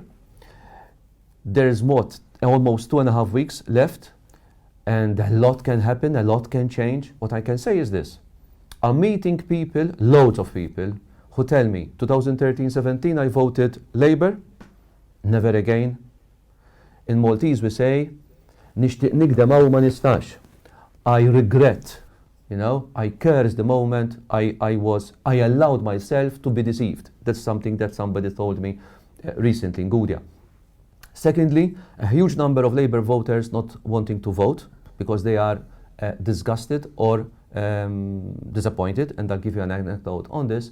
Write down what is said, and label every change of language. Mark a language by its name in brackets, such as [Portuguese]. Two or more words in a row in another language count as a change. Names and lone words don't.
[English] There's almost 2.5 weeks left, and a lot can happen, a lot can change. What I can say is this. I'm meeting people, loads of people, who tell me, 2013-17 I voted Labour, never again. In Maltese we say, [Maltese] nixtieq nikdem hawn ma nistax. [English] I regret, you know, I curse the moment I allowed myself to be deceived. That's something that somebody told me recently in Gudja. Secondly, a huge number of Labour voters not wanting to vote because they are disgusted or disappointed, and I'll give you an anecdote on this.